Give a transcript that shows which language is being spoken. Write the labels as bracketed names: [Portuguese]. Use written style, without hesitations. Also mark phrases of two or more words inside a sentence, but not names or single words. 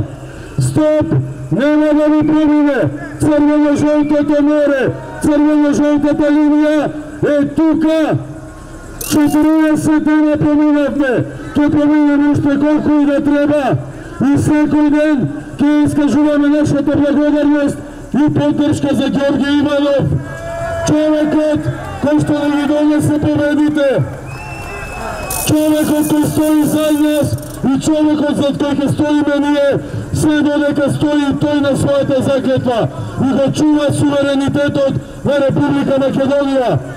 [Macedonian] Stop! Nema da vi promine! Crveno-žolta to more! Crveno-žolta ta linija! Tuka! 40 dana pominate! To pominemo što koliko i da treba! I svaki dan ki iskažujemo našата благодарност и поддршка за Георги Иванов! Човекот кој што да ви донесе победите! Човекот кој стои за нас и човекот зад кој ќе стоиме ние, се додека стои тој на својата заклетва и го чува суверенитетот на Република Македонија.